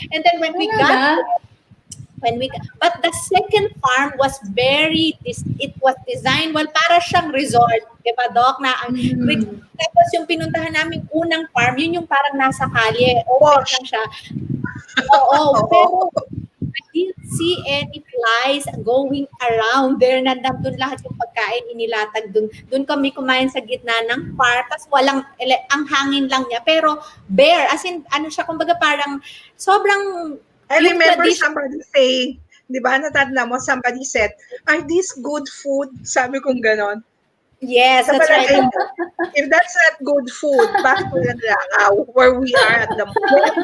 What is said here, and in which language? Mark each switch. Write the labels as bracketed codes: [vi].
[en] And then when we got but the second farm was it was designed, well, [tl] para siyang resort, diba, Doc, na tapos yung pinuntahan namin unang farm, yun yung parang nasa kalye, open lang siya. [en] Oo, pero I didn't see any flies going around there. [tl] Nandun lahat yung pagkain inilatag dun. Dun kami kumain sa gitna ng park. Tapos ang hangin lang niya. Pero bare, as in, ano siya, kumbaga parang sobrang [en] I remember somebody saying, [tl] di ba, natanda mo, [en] somebody said, are these good food? [tl] Sabi kong ganon. [en] Yes, [tl] Sa [en] that's right. [tl] palagay mo, [en] if that's not good food, [tl] bakit walang langaw [en] where we are at the moment?